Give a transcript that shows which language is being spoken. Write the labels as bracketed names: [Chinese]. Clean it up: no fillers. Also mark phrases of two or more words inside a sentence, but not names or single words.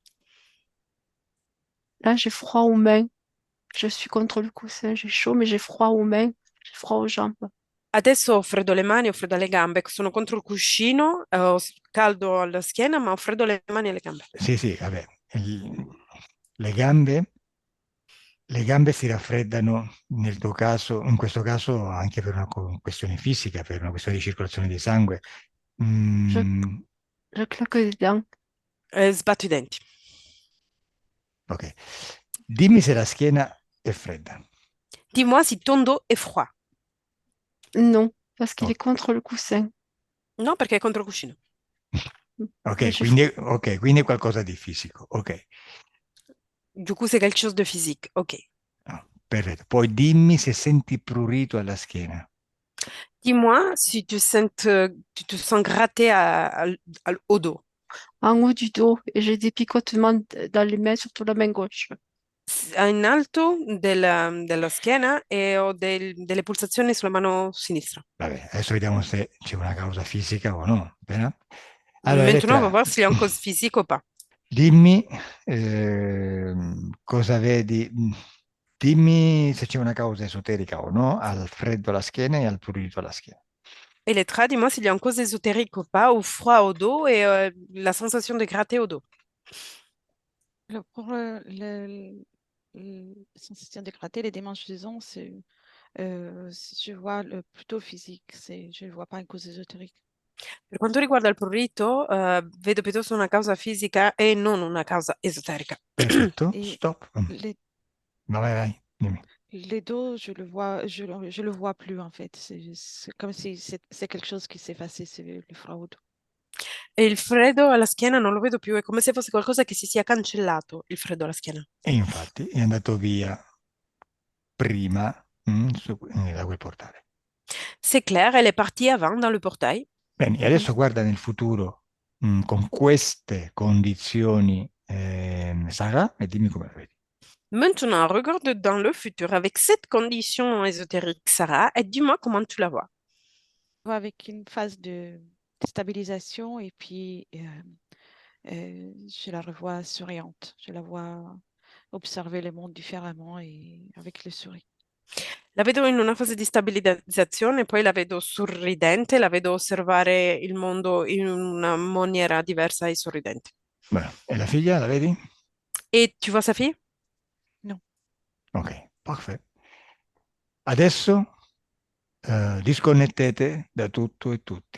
[French] Là, j'ai froid aux mains. Je suis contre le coussin, j'ai chaud, mais j'ai froid aux mains, j'ai froid aux jambes. [Italian] Adesso ho freddo alle mani, ho freddo alle gambe, sono contro il cuscino, ho caldo alla schiena, ma ho freddo alle mani e alle gambe. Sì, vabbè, le gambe, le gambe si raffreddano nel tuo caso, in questo caso anche per una questione fisica, per una questione di circolazione di sangue. [French] Je, Mm, je claque des dents. [Italian] Sbatto i denti. ok, dimmi se la schiena è fredda. [French] Dis-moi si ton dos è froid. Non, parce qu'il Oh, est contre le coussin. [Italian] No, perché è contro il cuscino. [French] Mais [Italian] ok, [French] j'ai froid. [Italian] quindi è qualcosa di fisico. Ok, [French] Du coup, c'est quelque chose de physique. Ok. [Italian] no, perfetto. Poi dimmi se senti prurito alla schiena. [French] Dis-moi si tu te sens gratté au dos. En haut du dos, et j'ai des picotements dans les mains, surtout la main gauche. [Italian] In alto della schiena e ho delle pulsazioni sulla mano sinistra. Vabbè, adesso vediamo se c'è una causa fisica o no. Appena. Allora, [French] Maintenant, on va [Italian] Elettra, [French] voir s'il y a une cause physique ou pas. [Italian] dimmi cosa vedi, dimmi se c'è una causa esoterica o no al freddo alla schiena e al prurito alla schiena. Elettra, [French] dis-moi s'il y a une cause ésotérique ou pas, ou froid au dos et la sensation de gratter au dos. Pour le sensation de gratter, les démangeaisons, je vois plutôt physique, je ne vois pas une cause ésotérique. [Italian] Per quanto riguarda il prurito, vedo piuttosto una causa fisica e non una causa esoterica. Perfetto, [French] Et [Italian] stop. [French] les, [Italian] Vai, dimmi. [French] les dos, je le vois plus en fait. C'est comme si c'est quelque chose qui s'est effacé, c'est le froid au dos. [Italian] E il freddo alla schiena non lo vedo più, è come se fosse qualcosa che si sia cancellato, il freddo alla schiena. E infatti è andato via prima da quel portale. [French] C'est clair, elle est partie avant dans le portail. [Italian] Bene, e adesso guarda nel futuro con queste condizioni, Sara, e dimmi come la vedi. [French] Maintenant, regarde dans le futur avec cette condition ésotérique, Sarah, et dis-moi comment tu la vois. Je vois avec une phase de stabilisation et puis je la revois souriante. Je la vois observer le monde différemment et avec le sourire. [Italian] La vedo in una fase di stabilizzazione, poi la vedo sorridente, la vedo osservare il mondo in una maniera diversa e sorridente. Bueno, e la figlia la vedi? [French] Et tu vois sa fille? Non. [Italian] Ok, perfetto. Adesso disconnettete da tutto e tutti.